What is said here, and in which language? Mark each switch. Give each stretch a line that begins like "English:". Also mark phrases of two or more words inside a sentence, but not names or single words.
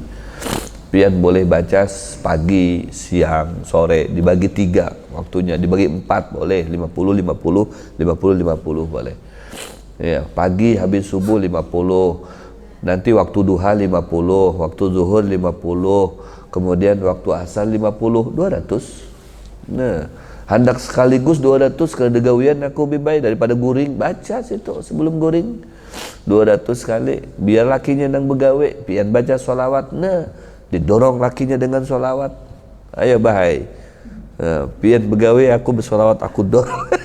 Banjar: Pian boleh baca pagi, siang, sore, dibagi 3 waktunya, dibagi 4 boleh, 50, 50, 50, 50 boleh. Ya, pagi habis subuh 50. Nanti waktu duha 50, waktu zuhur 50, kemudian waktu asar 50, 200. Nah, hendak sekaligus 200 kedegawian aku lebih baik daripada guring. Baca situ sebelum guring 200 kali. Biar lakinya nang begawe, pian baca sholawat. Nah, didorong lakinya dengan sholawat. Ayo bahai, pian begawe aku bersolawat, aku dorong.